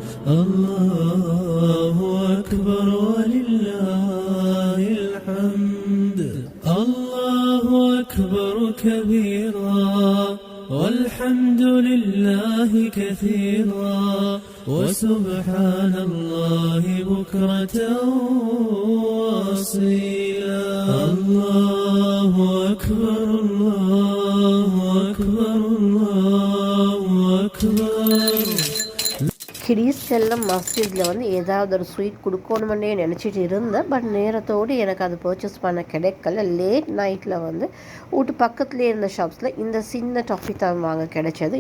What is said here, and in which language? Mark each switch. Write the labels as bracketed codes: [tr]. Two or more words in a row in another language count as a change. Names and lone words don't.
[ar] الله أكبر ولله الحمد الله أكبر كبيرا والحمد لله كثيرا وسبحان الله بكرة وأصيلا الله أكبر الله أكبر الله أكبر. [ta] கிடீஸ் செல்லம் மஸ்ஜிதில் ஏதாவது ஒரு ஸ்வீட் கொடுக்கணும்னே நினச்சிட்டு இருந்தேன். பட் நேரத்தோடு எனக்கு அது பர்ச்சேஸ் பண்ண கிடைக்கல. [en] late nightil [ta] வீட்டு பக்கத்துலேயே இருந்த ஷாப்ஸில் இந்த சின்ன டாஃபி தான் வாங்க கிடைச்சது.